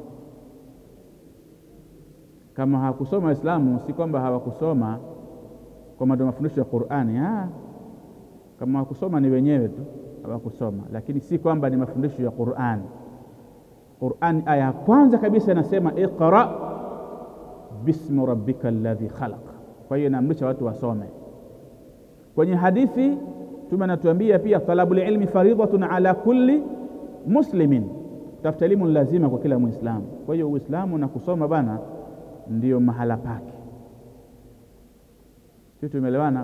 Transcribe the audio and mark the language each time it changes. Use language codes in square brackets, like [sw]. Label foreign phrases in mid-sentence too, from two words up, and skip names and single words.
[sw] Kama hawakusoma Waislamu, si kwamba hawakusoma kwa maana mafundisho ya Qur'ani. Kama hawakusoma ni wenyewe tu hawakusoma, lakini si kwamba ni mafundisho ya Qur'ani. Qur'ani aya ya kwanza kabisa inasema [ar] اقرأ باسم ربك الذي خلق. [sw] Kwa hiyo inaamrisha watu wasome. Kwenye hadithi Mtume anatuambia pia [ar] طلب العلم فريضة على كل مسلم, [sw] tafuta elimu lazima kwa kila Muislamu. Kwa hiyo Uislamu na kusoma bana ndio mahala pake. Sisi tumeelewana?